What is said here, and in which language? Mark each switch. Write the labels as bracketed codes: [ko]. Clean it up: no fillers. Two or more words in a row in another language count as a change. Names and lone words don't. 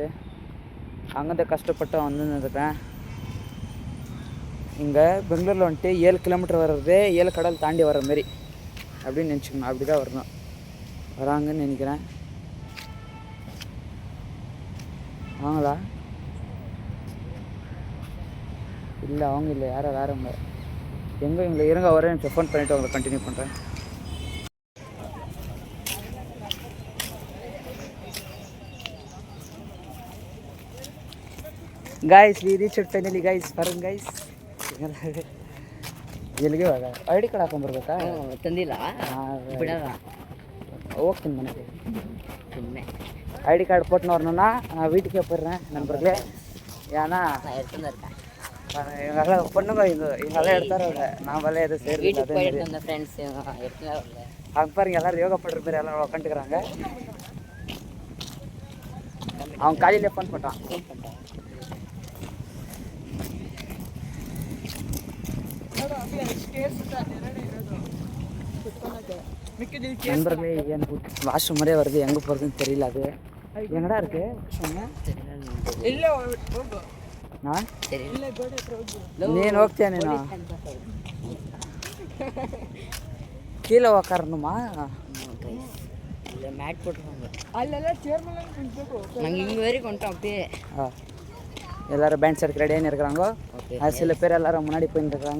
[ta] அங்கேருந்து கஷ்டப்பட்டு வந்துருக்கேன். இங்கே பெங்களூரில் வந்துட்டு 7 கிலோமீட்டர் வர்றது 7 கடல் தாண்டி வர்ற மாரி அப்படின்னு நினச்சிக்கணும். அப்படி தான் வரணும், வராங்கன்னு நினைக்கிறேன். வாங்களா? இல்லை, அவங்க இல்லை, யாரோ வேறவங்க. எங்கே இவங்களை இருங்க, ஒரே நிமிஷம் ஃபோன் பண்ணிவிட்டு அவங்களை கண்டினியூ பண்ணுறேன். [en] guys we reach finally guys. ಬರೋಣ ಗಾಯ್ಸ್. [kn] ಎಲ್ಲಿಗೆ ಇವಾಗ [en] I D card [kn] ಹಾಕೊಂಡ್ಬರ್ಬೇಕಾ? ತಂದಿಲ್ಲ, ಹೋಗ್ತೀನಿ ಮನೆಗೆ. ಸುಮ್ಮನೆ [en] I D card [ta] போட்டுன்னு வரணும்னா நான் வீட்டுக்கே போயிடுறேன் நண்பர்களே. ஏன்னா இவங்கெல்லாம் பொண்ணுங்க இவங்கெல்லாம் எடுத்தாரோட நான் வலைய எதுவும் சேர்ந்து அவங்க பாருங்க எல்லாரும் யோகா பண்ணுற மாதிரி எல்லாம் உட்காந்துக்கிறாங்க. அவன் காலையிலே ஃபோன் பண்ணிட்டான். நண்பர்களே, எனக்கு வாஷ்ரூம் மாதிரியே வருது, எங்கே போகிறதுன்னு தெரியல. அது எங்கடா இருக்கு? [kn] ನೀನು ಹೋಗ್ತೀಯ? [ta] ನೀನು கீழே உக்காரணுமா? மேட் போட்டுருவாங்க. நாங்கள் இங்கே வரைக்கும் வந்துட்டோம். அப்படியே எல்லோரும் பேண்ட் ஷர்ட் ரெடியாக இருக்கிறாங்க. அது சில பேர் எல்லோரும் முன்னாடி போயின்னு இருக்கிறாங்க.